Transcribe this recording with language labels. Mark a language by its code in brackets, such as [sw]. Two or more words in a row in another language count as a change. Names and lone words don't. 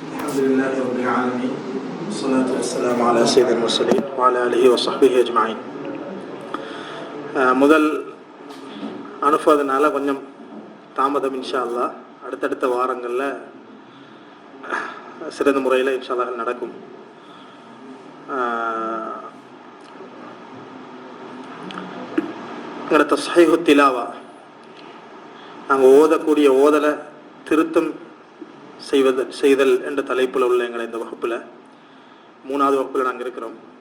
[ar] الحمد لله رب العالمين والصلاة والسلام على سيد المرسلين وعلى آله وصحبه أجمعين. [ta] முதல் அனுப்புவதனால கொஞ்சம் தாமதம். [ar] إن شاء الله [ta] அடுத்தடுத்த வாரங்களில் சிறந்த முறையில் [ar] إن شاء الله [ta] நடக்கும். [ar] تصحيح تلاوة, [ta] நாங்கள் ஓதக்கூடிய ஓதலை திருத்தம் செய்தல் என்ற தலைப்பில் உள்ள எங்களை இந்த வகுப்பில் 3வது வகுப்பில் நாங்கள் இருக்கிறோம்.